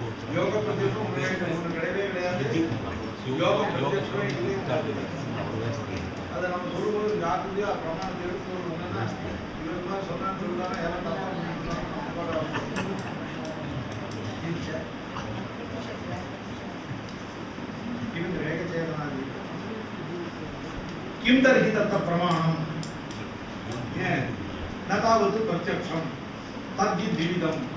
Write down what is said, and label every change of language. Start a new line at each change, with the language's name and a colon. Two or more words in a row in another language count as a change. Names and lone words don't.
Tamil: யோக பிரத்யட்சம் ஒன்று கிடையவே கிடையாது. யோக பிரத்யட்சமே இல்லை. அதை நம்ம சொல்லும்போது யாருக்குள்ளேயோ பிரமாணத்தை எடுத்து சொல்லணும்னா இவருக்கு தான் சொன்னான்னு சொல்லுவாங்க. யாரும் தப்பா
Sanskrit: किं तर्हि तत्र प्रमाणम् न तावत् प्रत्यक्षं तद्धि द्विविधम्